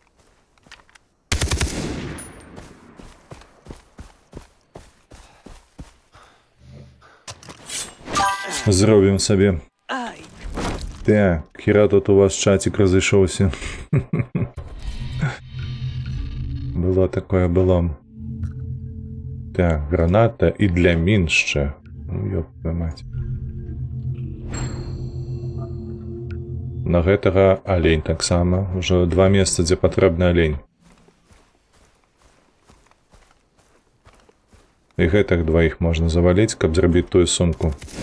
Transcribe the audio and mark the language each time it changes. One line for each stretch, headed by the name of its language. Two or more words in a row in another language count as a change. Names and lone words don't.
Ukrainian: Зробимо собі. Так, хіра тут у вас чатик розійшовся. Було такое, було. Так, граната і для мін ще. Ну,
Russian: ёб твою мать.
Belarusian: На гэтага олень таксама. Уже 2 месца, дзе патрэбны олень. І гэтых 2 можна заваліць, каб зрабіць тую сумку.